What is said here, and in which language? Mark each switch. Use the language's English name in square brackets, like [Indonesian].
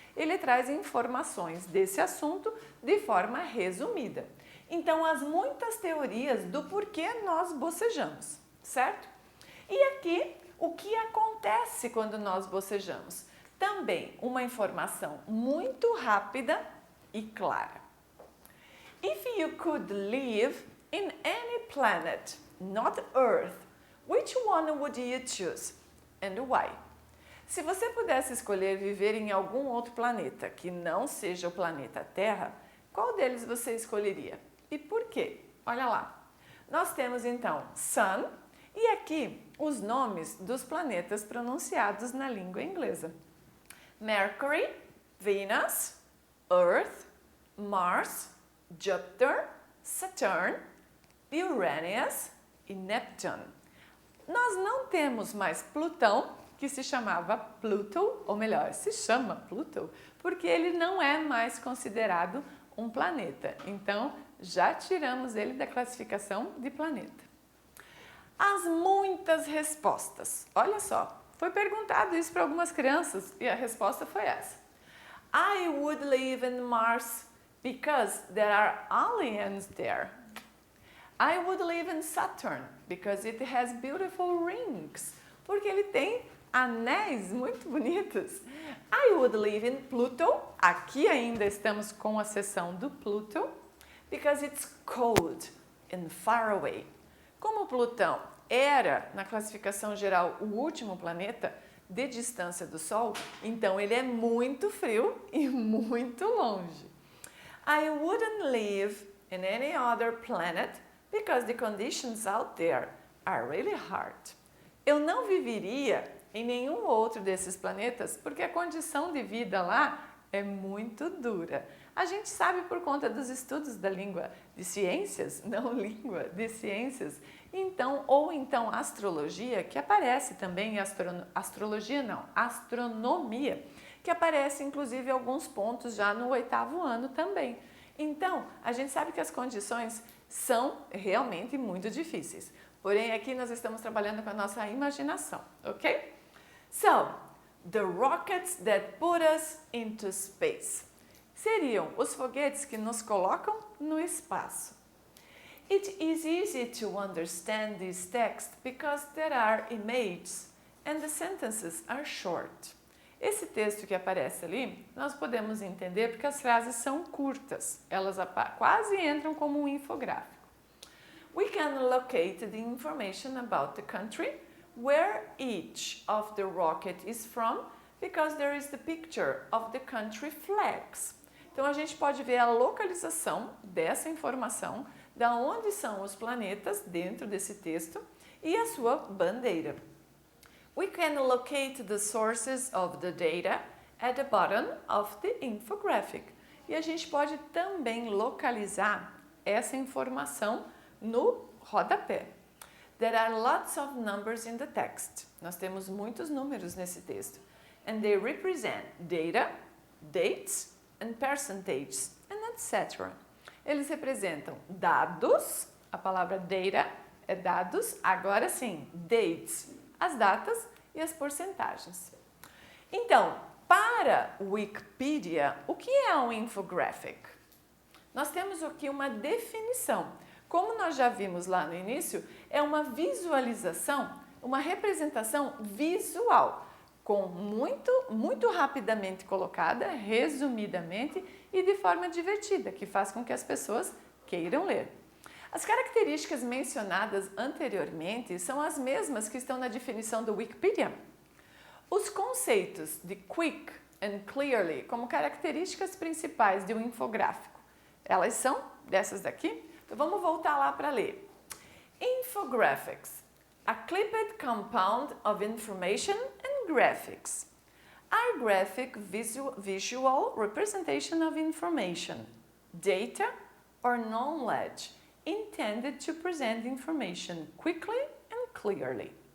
[Portuguese] Ele traz informações desse assunto de forma resumida. Então, há muitas teorias do porquê nós bocejamos, certo? E aqui, o que acontece quando nós bocejamos? Também uma informação muito rápida e clara. [English] If you could live in any planet, not Earth, which one would you choose and why? [Portuguese] Se você pudesse escolher viver em algum outro planeta que não seja o planeta Terra, qual deles você escolheria? E por quê? Olha lá. Nós temos então Sun e aqui os nomes dos planetas pronunciados na língua inglesa. Mercury, Venus, Earth, Mars, Júpiter, Saturn, Uranus e Neptune. Nós não temos mais Plutão, que se chamava Pluto, ou melhor, se chama Pluto, porque ele não é mais considerado um planeta. Então, já tiramos ele da classificação de planeta. As muitas respostas. Olha só, foi perguntado isso para algumas crianças e a resposta foi essa. [English] I would live in Mars because there are aliens there. I would live in Saturn because it has beautiful rings. [Portuguese] Porque ele tem anéis muito bonitos. [English] I would live in Pluto. [Portuguese] Aqui ainda estamos com a seção do Pluto. [English] Because it's cold and far away. [Portuguese] Como Plutão era, na classificação geral, o último planeta de distância do Sol, então ele é muito frio e muito longe. [English] I wouldn't live in any other planet because the conditions out there are really hard. [Portuguese] Eu não viveria em nenhum outro desses planetas porque a condição de vida lá é muito dura. A gente sabe por conta dos estudos da língua de ciências, não língua de ciências, então astrologia, que aparece também, astronomia, que aparece inclusive alguns pontos já no 8º ano também. Então, a gente sabe que as condições são realmente muito difíceis. Porém, aqui nós estamos trabalhando com a nossa imaginação, ok? [English] So, the rockets that put us into space. [Portuguese] Seriam os foguetes que nos colocam no espaço. [English] It is easy to understand this text because there are images and the sentences are short. [Portuguese] Esse texto que aparece ali, nós podemos entender porque as frases são curtas. Elas quase entram como um infográfico. [English] We can locate the information about the country, where each of the rocket is from, because there is the picture of the country flags. [Portuguese] Então a gente pode ver a localização dessa informação, da onde são os planetas dentro desse texto e a sua bandeira. [English] We can locate the sources of the data at the bottom of the infographic. [Portuguese] E a gente pode também localizar essa informação no rodapé. [English] There are lots of numbers in the text. [Portuguese] Nós temos muitos números nesse texto. [English] And they represent data, dates, and percentages, and etc. [Portuguese] Eles representam dados, a palavra data é dados, agora sim, dates, as datas e as porcentagens. Então, para Wikipedia, o que é um infographic? Nós temos aqui uma definição. Como nós já vimos lá no início, é uma visualização, uma representação visual, com muito rapidamente colocada, resumidamente e de forma divertida, que faz com que as pessoas queiram ler. As características mencionadas anteriormente são as mesmas que estão na definição do Wikipedia. Os conceitos de [English] quick and clearly [Portuguese] como características principais de um infográfico, elas são dessas daqui? Então vamos voltar lá para ler. [English] Infographics, a clipped compound of information and graphics, are graphic visual representation of information, data or knowledge intended to present information quickly and clearly.